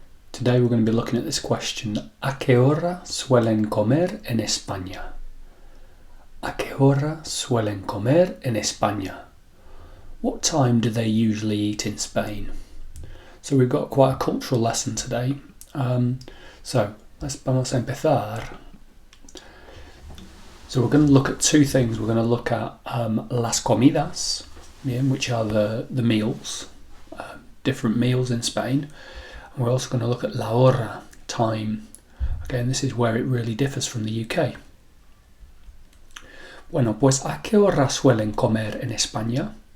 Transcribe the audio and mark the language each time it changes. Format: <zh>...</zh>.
<en>Today we're going to be looking at this question.</en> <es>¿A qué hora suelen comer en España? ¿A qué hora suelen comer en España?</es> <en>What time do they usually eat in Spain? So we've got quite a cultural lesson today.</en> <es>Vamos a empezar.</es> <en>So we're going to look at two things. We're going to look at las comidas, which are the meals, different meals in Spain. And we're also going to look at la hora, time. Again, this is where it really differs from the UK.</en> <es>Bueno, pues ¿a qué hora suelen comer en España?</es>